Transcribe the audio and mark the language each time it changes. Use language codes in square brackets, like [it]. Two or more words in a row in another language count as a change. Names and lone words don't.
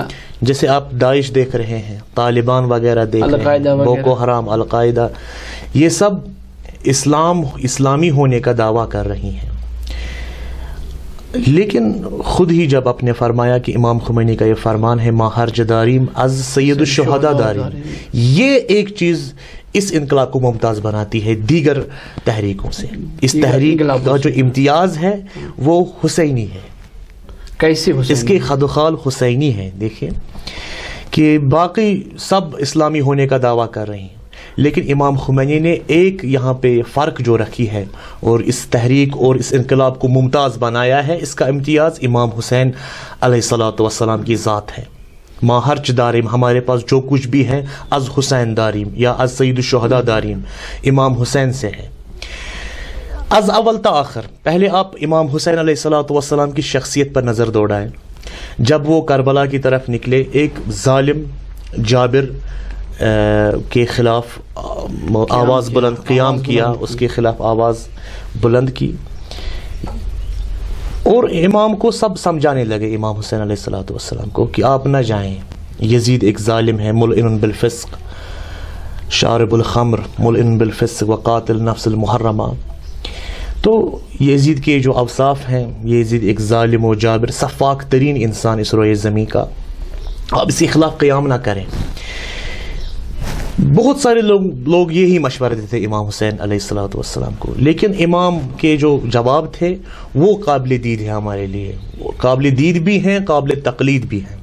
[ur] جیسے آپ داعش دیکھ رہے ہیں, طالبان وغیرہ دیکھ رہے ہیں, بوکو حرام, القاعدہ, یہ سب اسلامی ہونے کا دعویٰ کر رہی ہیں. لیکن خود ہی جب آپ نے فرمایا کہ امام خمینی کا یہ فرمان ہے, [fa] ما ہرج داریم از سید الشہداء داریم, [ur] یہ ایک چیز اس انقلاب کو ممتاز بناتی ہے دیگر تحریکوں سے. اس تحریک کا جو امتیاز ہے وہ حسینی ہے. کیسے حسینی؟ اس کے خد و خال حسینی ہے. دیکھیں کہ باقی سب اسلامی ہونے کا دعویٰ کر رہے ہیں, لیکن امام خمینی نے ایک یہاں پہ فرق جو رکھی ہے اور اس تحریک اور اس انقلاب کو ممتاز بنایا ہے, اس کا امتیاز امام حسین [ar] علیہ الصلوۃ والسلام [ur] کی ذات ہے. [fa] ما ہرچ داریم, [ur] ہمارے پاس جو کچھ بھی ہے [fa] از حسین داریم [ur] یا [fa] از سید الشہداء داریم, [ur] امام حسین سے ہے. [fa] از اول تا آخر. [ur] پہلے آپ امام حسین [ar] علیہ الصلوۃ والسلام [ur] کی شخصیت پر نظر دوڑائیں. جب وہ کربلا کی طرف نکلے ایک ظالم جابر کے خلاف آواز بلند قیام کیا، اس کے خلاف آواز بلند کی، اور امام کو سب سمجھانے لگے، امام حسین [ar] علیہ السلام [ur] کو، کہ آپ نہ جائیں، یزید ایک ظالم ہے، [ar] ملعن بالفسق، شارب الخمر، ملعن بالفسق وقاتل نفس المحرمہ. [ur] تو یزید کے جو اوصاف ہیں، یزید ایک ظالم و جابر سفاک ترین انسان اس روئے زمین کا، آپ اس کے خلاف قیام نہ کریں. بہت سارے لوگ یہی مشورہ دیتے امام حسین [ar] علیہ السلام [ur] کو، لیکن امام کے جو جواب تھے وہ قابل دید ہے ہمارے لیے، قابل دید بھی ہیں، قابل تقلید بھی ہیں.